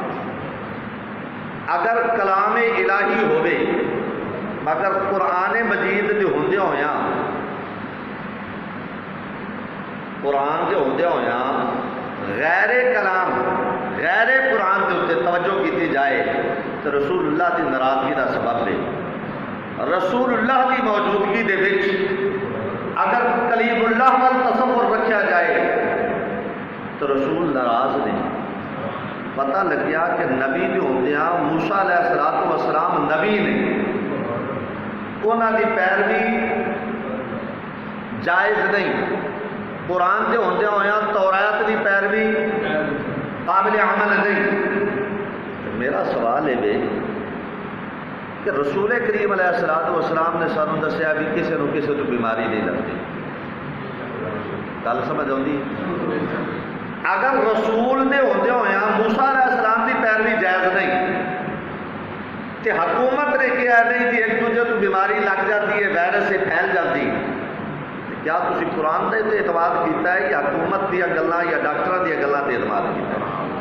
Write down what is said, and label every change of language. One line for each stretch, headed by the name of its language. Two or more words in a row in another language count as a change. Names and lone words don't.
Urdu: اگر کلام الہی ہوئے مگر
Punjabi: قرآن مجید دے ہوندیا ہویا،
Urdu: قرآن دے ہوندیا ہویا غیر کلام، غیر قرآن کے اتنے توجہ کی جائے تو رسول اللہ کی ناراضگی کا سبب ہے۔ رسول اللہ کی موجودگی دے وچ اگر کلیم اللہ وال تصور رکھا جائے تو رسول ناراض نہیں۔ پتہ لگ گیا کہ نبی جو ہوتے ہیں موسیٰ علیہ الصلوۃ والسلام نبی نے، انہوں کی پیروی جائز نہیں۔ قرآن کے ہوندے ہویا توریت کی پیروی قابل عمل نہیں۔ میرا سوال ہے کہ رسول کریم علیہ الصلوۃ والسلام نے
Punjabi: سانوں دسیا بھی کسی نو کسی تو بیماری نہیں لگتی، گل سمجھ آتی؟
Urdu: اگر رسول دے ہوندے ہویا موسیٰ علیہ السلام کی پیروی جائز نہیں کہ حکومت نے کہا نہیں کہ ایک دوسرے تو بیماری لگ جاتی ہے، وائرس سے پھیل جاتی،
Punjabi: کیا تسی قرآن دے اعتماد کیتا ہے
Urdu: یا حکومت دیا گلاں یا ڈاکٹراں دیا گلاں تے اعتماد کیتا ہے؟